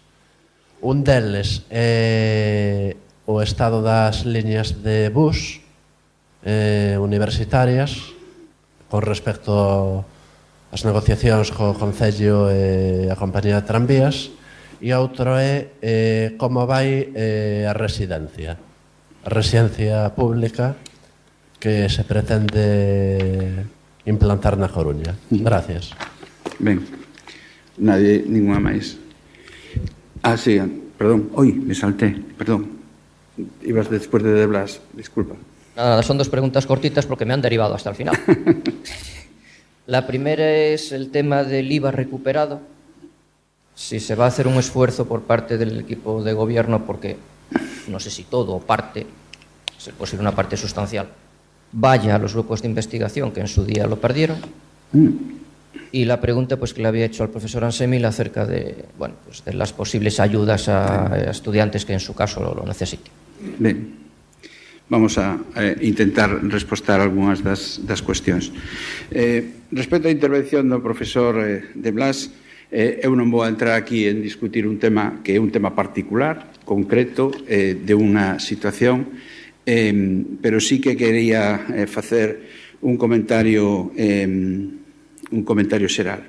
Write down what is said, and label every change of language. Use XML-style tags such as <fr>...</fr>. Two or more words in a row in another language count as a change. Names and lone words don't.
<gl>Un deles é o estado das liñas de bus universitarias con respecto ás negociacións co Concello e a Compañía de Tranvías, e outro é como vai a residencia pública que se pretende implantar na Coruña. Gracias. Ben, ninguna máis.</gl> <es>Sí, perdón, me salté, perdón.</es> <gl>Ibas despois de Blas,</gl> <es>disculpa. Nada, son dos preguntas cortitas porque me han derivado hasta el final. La primera es el tema del IVA recuperado. Si se va a hacer un esfuerzo por parte del equipo de gobierno, porque no sé si todo o parte, es posible una parte sustancial, vaya a los grupos de investigación que en su día lo perdieron. Y la pregunta pues que le había hecho al profesor Ansemil acerca de, bueno, pues de las posibles ayudas a estudiantes que en su caso lo necesiten.</es> <gl>Ben, vamos a intentar respostar algunhas das cuestións. Respecto á intervención do profesor de Blas, eu non vou entrar aquí en discutir un tema que é un tema particular, concreto, de unha situación, pero sí que quería facer un comentario xeral.</gl>